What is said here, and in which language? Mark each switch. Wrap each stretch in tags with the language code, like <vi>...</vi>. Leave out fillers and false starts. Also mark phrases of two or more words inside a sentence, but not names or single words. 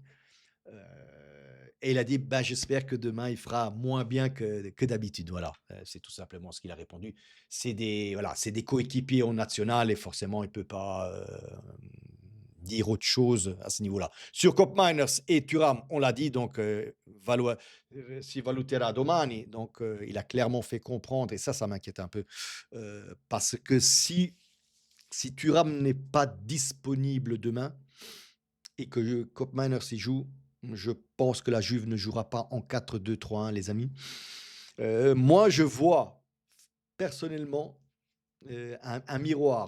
<fr>Heu et il a dit: «Ben, j'espère que demain, il fera moins bien que d'habitude». Voilà, c'est tout simplement ce qu'il a répondu. C'est des coéquipiers en national et forcément, il peut pas, dire autre chose à ce niveau-là. Sur Cop Miners et Thuram, on l'a dit, donc</fr> <it>si valuterà domani,</it> <fr>donc il a clairement fait comprendre et ça m'inquiète un peu, parce que si Thuram n'est pas disponible demain et que Cop Miners y joue, je pense que la Juve ne jouera pas en 4-2-3-1, les amis. Moi, je vois personnellement un miroir.</fr>